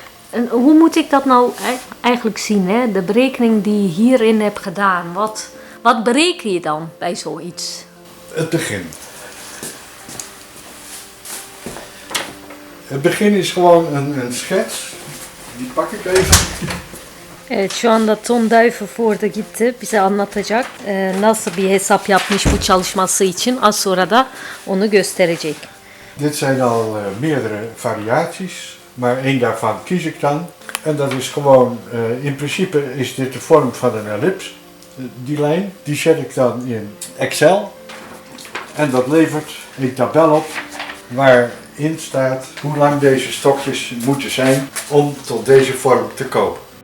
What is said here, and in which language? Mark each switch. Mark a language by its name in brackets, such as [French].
[Dutch] En hoe moet ik dat nou eigenlijk zien, hè? De berekening die je hierin hebt gedaan, wat bereken je dan bij zoiets? Het begin. Het begin is gewoon een schets. Die pak ik even. [Turkish] Evet, şu anda Ton Duivenvoorde gitti. Bize anlatacak nasıl bir hesap yapmış bu çalışması için. Az sonra da onu gösterecek. [Dutch] Dit zijn al meerdere variaties, maar één daarvan kies ik dan. En dat is gewoon, in principe is dit de vorm van een ellips. Die lijn, die zet ik dan in Excel. En dat levert een tabel op waarin staat hoe lang deze stokjes moeten zijn om tot deze vorm te komen.